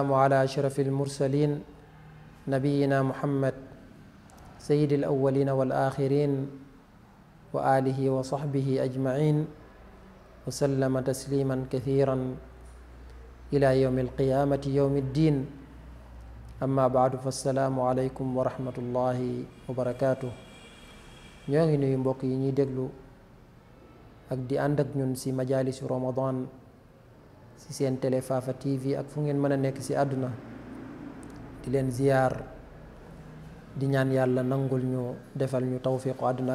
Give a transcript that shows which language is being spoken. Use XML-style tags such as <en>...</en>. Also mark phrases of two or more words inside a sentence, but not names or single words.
<ar>على أشرف المرسلين نبينا محمد سيد الأولين والآخرين وآله وصحبه أجمعين وسلم تسليما كثيرا إلى يوم القيامة يوم الدين أما بعد فالسلام عليكم ورحمة الله وبركاته</ar> <wo>ñoo ngi nuyu mbokk yi ñuy déglu ak di ànd ak ñun ci majalisu Ramadan ci seen télé Fafa TV ak fu ngeen mën a nekk ci àdduna di leen ziyaar di ñaan yàlla nangul ñu defal ñu tawfiqu àdduna</wo>